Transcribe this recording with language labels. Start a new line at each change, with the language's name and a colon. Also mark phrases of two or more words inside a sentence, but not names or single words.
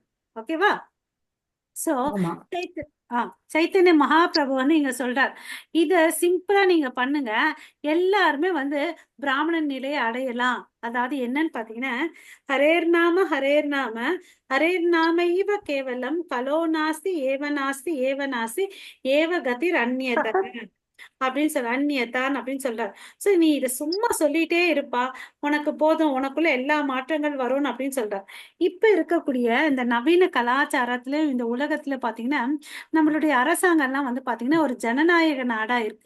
Tamil: ஓகேவா? சோ ஆமா. சைத்தன்ய மகாபிரபு வந்து இங்க சொல்றார், இத சிம்பிளா நீங்க பண்ணுங்க, எல்லாருமே வந்து பிராமணன் நிலையை அடையலாம். அதாவது என்னன்னு பாத்தீங்கன்னா,
Sanskrit: हरेर् नाम हरेर् नाम हरेर् नाम इव केवलम् कलौ नास्ति एव नास्ति एव नास्ति एव गतिर् अन्यथा
Tamil: அப்படின்னு சொல்ற, அந்நியத்தான் அப்படின்னு சொல்றாரு. சோ நீ இத சும்மா சொல்லிட்டே இருப்பா, உனக்கு போதும், உனக்குள்ள எல்லா மாற்றங்கள் வரும்னு அப்படின்னு சொல்றாரு. இப்ப இருக்கக்கூடிய இந்த நவீன கலாச்சாரத்துல இந்த உலகத்துல பாத்தீங்கன்னா நம்மளுடைய அரசாங்கம் எல்லாம் வந்து பாத்தீங்கன்னா ஒரு ஜனநாயக நாடா இருக்கு.